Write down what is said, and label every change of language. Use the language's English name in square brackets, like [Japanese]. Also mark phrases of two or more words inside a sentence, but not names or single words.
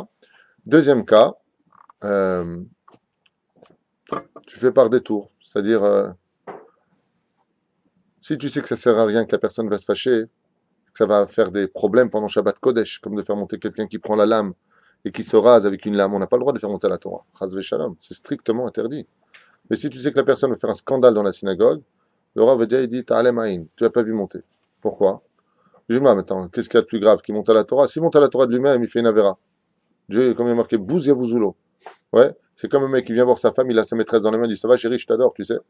[French] Deuxième cas, euh, tu fais par détour. C'est-à-dire, si tu sais que ça sert à rien, que la personne va se fâcher, que ça va faire des problèmes pendant [Hebrew] שבת קודש, [French] comme de faire monter quelqu'un qui prend la lame et qui se rase avec une lame, on n'a pas le droit de faire monter la Torah. [Hebrew] חס ושלום, [French] c'est strictement interdit. Mais si tu sais que la personne va faire un scandale dans la synagogue, le Rav Odia, il dit, [Hebrew] תעלים עין, [French] tu n'as pas vu monter. Pourquoi? Je dis, maintenant, qu'est-ce qu'il y a de plus grave qu'il monte à la Torah? S'il monte à la Torah de lui-même, il fait une avéra. Dieu, comme il est marqué, [Hebrew] בוז יבוזו לו. [French] Ouais, c'est comme un mec qui vient voir sa femme, il a sa maîtresse dans les mains, il dit, ça va chérie, je t'adore, tu sais.